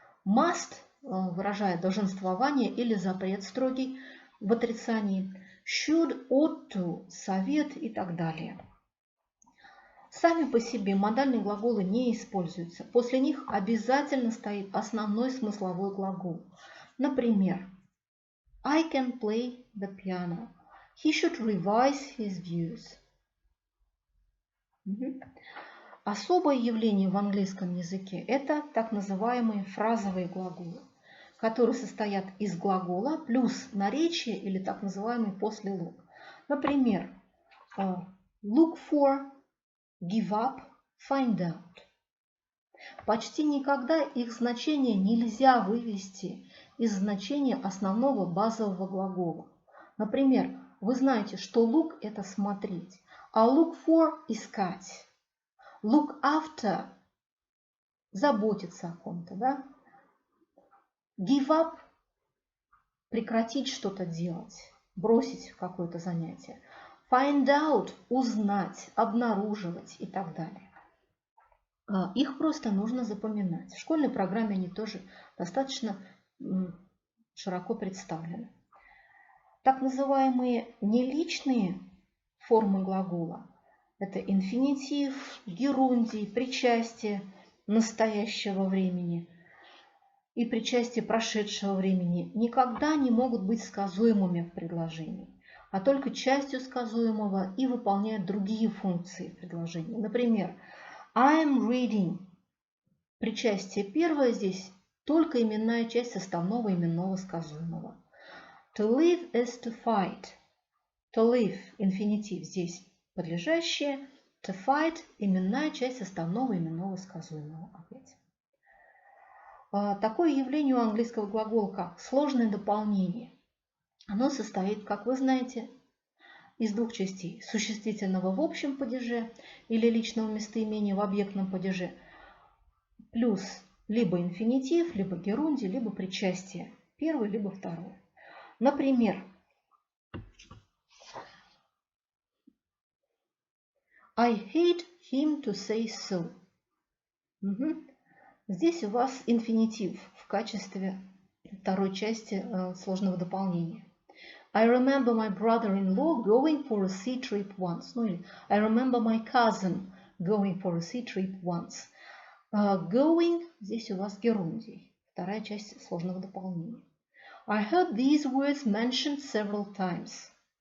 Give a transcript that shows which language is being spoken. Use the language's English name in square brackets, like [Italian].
[Russian] Must выражает долженствование или запрет строгий в отрицании. Should, ought to, совет и так далее. Сами по себе модальные глаголы не используются. После них обязательно стоит основной смысловой глагол. [English] Например, I can play the piano. He should revise his views. [Russian] Особое явление в английском языке – это так называемые фразовые глаголы, которые состоят из глагола плюс наречие или так называемый послелог. [English] Например, look for, give up, find out. [Russian] Почти никогда их значение нельзя вывести из значения основного базового глагола. Например, вы знаете, что look – это смотреть, а look for – искать. Look after – заботиться о ком-то, да? Give up – прекратить что-то делать, бросить какое-то занятие. Find out – узнать, обнаруживать и так далее. Их просто нужно запоминать. В школьной программе они тоже достаточно широко представлены. Так называемые неличные формы глагола – это инфинитив, герундий, причастие настоящего времени и причастие прошедшего времени – никогда не могут быть сказуемыми в предложении, а только частью сказуемого и выполняют другие функции в предложении. [English] Например, I am reading. [Russian] Причастие первое здесь только именная часть составного именного сказуемого. [English] To live is to fight. [Russian] To live – инфинитив здесь подлежащее. To fight – именная часть составного именного сказуемого. Опять. Такое явление у английского глагола, как сложное дополнение. Оно состоит, как вы знаете, из двух частей. Существительного в общем падеже или личного местоимения в объектном падеже, плюс либо инфинитив, либо герундий, либо причастие. Первое, либо второе. [English] Например, I hate him to say so. [Russian] Здесь у вас инфинитив в качестве второй части сложного дополнения. [English] I remember my brother-in-law going for a sea trip once. [Russian] Ну или [English] I remember my cousin going for a sea trip once. [Russian] Going здесь у вас герундий, вторая часть сложного дополнения. [English] I heard these words mentioned several times.